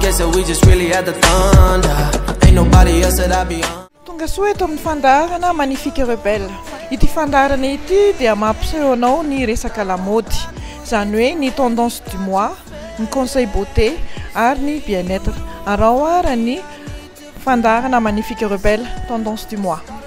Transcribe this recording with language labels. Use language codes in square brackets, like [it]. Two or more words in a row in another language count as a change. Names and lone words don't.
[en] Guess that we just really had the thunder. Ain't nobody else that I be on. [mg] Tonga soa eto amin'ny fandarana magnifique rebelle. Ity fandarana ity dia mampiseho anao ny resaka lamaody, zany hoe ny [fr] tendance du mois, [mg] ny [fr] conseil beauté [mg] ary ny bien-être. Arao ara ny fandarana magnifique rebelle [fr] tendance du mois.